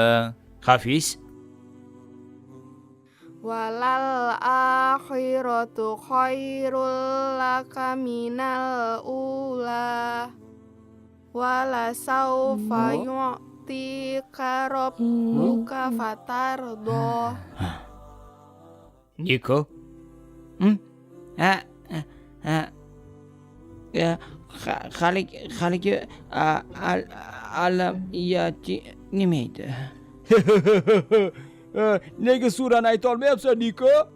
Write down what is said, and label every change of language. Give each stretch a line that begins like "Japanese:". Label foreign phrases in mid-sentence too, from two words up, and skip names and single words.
Uzbek: Hafiz,
Arabic: وللآخرة خير لك من الأولى. ولسوف يعطيك ربك فترضى.
Uzbek: Niko. Haligi alamiyati nima edi? Nega surani ayta olmayapsan, Niko?